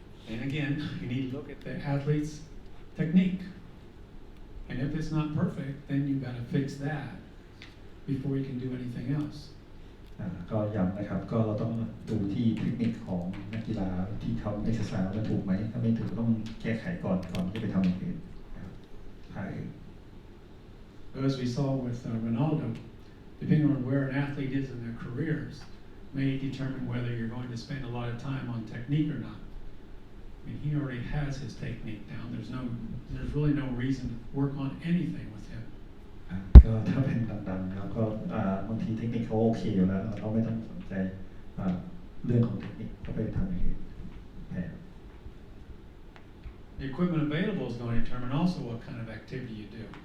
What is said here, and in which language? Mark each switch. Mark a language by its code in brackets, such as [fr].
[en] And again, you need to look at the athlete's technique. And if it's not perfect, then you've got to fix that before you can do anything else. [th] ก็ย้ำนะครับก็เราต้องดูที่เทคนิคของนักกีฬาที่เขาเอ็กซ์ไซส์ว่าถูกไหมถ้าไม่ถูกต้องแก้ไขก่อนที่จะไปทำอย่างอื่นนะครับท่าอื่น [en] As we saw with Ronaldo, depending on where an athlete is in their careers, may determine whether you're going to spend a lot of time on technique or not. I mean, he already has his technique down. There's really no reason to work on anything with him. [th] ก็ถ้าเป็นดังๆครับก็บางทีเทคนิคเขาโอเคอยู่แล้วเราไม่ต้องสนใจเรื่องของเทคนิคก็ไปทำอย่างอื่นแทน [en] The equipment available is going to determine also what kind of activity you do.